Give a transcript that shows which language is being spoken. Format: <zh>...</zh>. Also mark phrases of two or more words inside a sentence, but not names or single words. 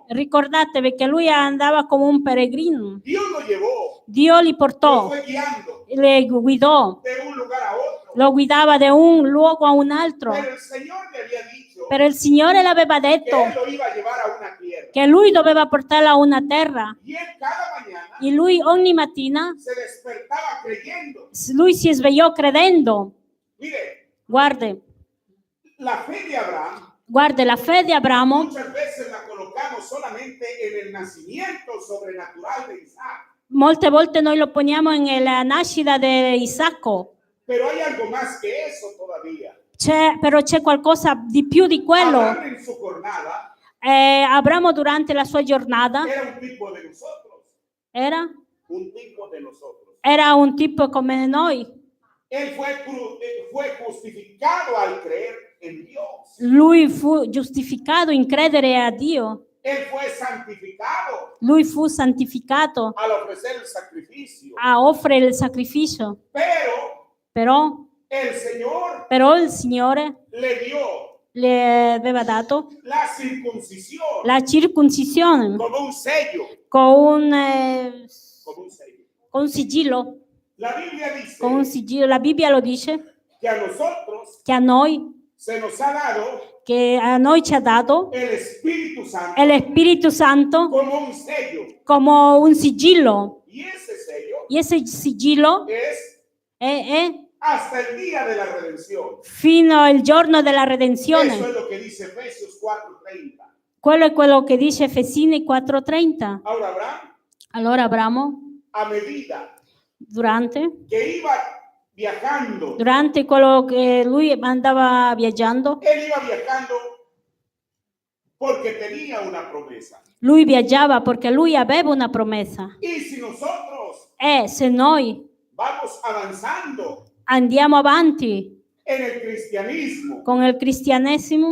<it>Ricordatevi che lui andava come un peregrino.</it> <es>Dios lo llevó,</es> <it>Dio li lo portò,</it> <es>fue guiando</es> <it>le guidò,</it> <es>de un lugar a otro.</es> <it>lo guidava da un luogo a un altro.</it> <es>Pero el Señor le había dicho</es> <it>Però il Signore le aveva</it> <es>que</es> <it>detto</it> <es>él lo iba a llevar a una tierra.</es> <it>che lui doveva portarla a una terra.</it> <es>Y él cada mañana</es> <it>E lui ogni mattina,</it> <es>se despertaba creyendo.</es> <it>lui si svegliò credendo.</it> <es>Mire,</es> <it>Guardi,</it> <es>la fe de Abraham</es> <it>guardi, la fede di Abramo</it> <es>muchas veces la colocamos solamente en el nacimiento sobrenatural de Isaac.</es> <it>molte volte noi lo poniamo nella nascita di Isacco.</it> <es>Pero hay algo más que eso todavía.</es> <it>Però c'è qualcosa di più di quello.</it> <es>Abraham en su jornada</es> <it>Abramo durante la sua giornata</it> <es>era un tipo de nosotros.</es> <it>era</it> <es>Un tipo de nosotros.</es> <it>un tipo come noi.</it> <es>Él fue justificado al creer en Dios.</es> <it>Lui fu giustificato in credere a Dio.</it> <es>Él fue santificado</es> <it>Lui fu santificato</it> <es>al ofrecer el sacrificio.</es> <it>a offrire il sacrificio.</it> <es>Pero</es> <it>Però il Signore</it> <es>le dio</es> <it>le aveva dato</it> <es>la circuncisión</es> <it>la circoncisione</it> <es>como un sello.</es> <it>con</it> <es>Como un sello.</es> <it>un sigillo.</it> <es>La Biblia dice</es> <it>Con un sigillo. La Bibbia lo dice</it> <es>que a nosotros</es> <it>che a noi,</it> <es>se nos ha dado</es> <it>ci ha dato</it> <es>el Espíritu Santo</es> <it>lo Spirito Santo</it> <es>como un sello.</es> <it>come un sigillo.</it> <es>Y ese sello Y ese sigillo es</es> <it>è</it> <es>hasta el día de la redención.</es> <it>fino al giorno della redenzione.</it> <es>Eso es lo que dice Efesios 4:30.</es> <it>Quello è quello che dice Efesini 4:30.</it> <es>Ahora Abraham,</es> <it>Allora Abramo,</it> <es>a medida</es> <it>durante</it> <es>que iba viajando,</es> <it>quello che lui andava viaggiando,</it> <es>él iba viajando porque tenía una promesa.</es> <it>lui viaggiava perché lui aveva una promessa.</it> <es>Y si nosotros</es> <it>E se noi</it> <es>vamos avanzando</es> <it>andiamo avanti</it> <es>en el cristianismo,</es> <it>con il cristianesimo,</it>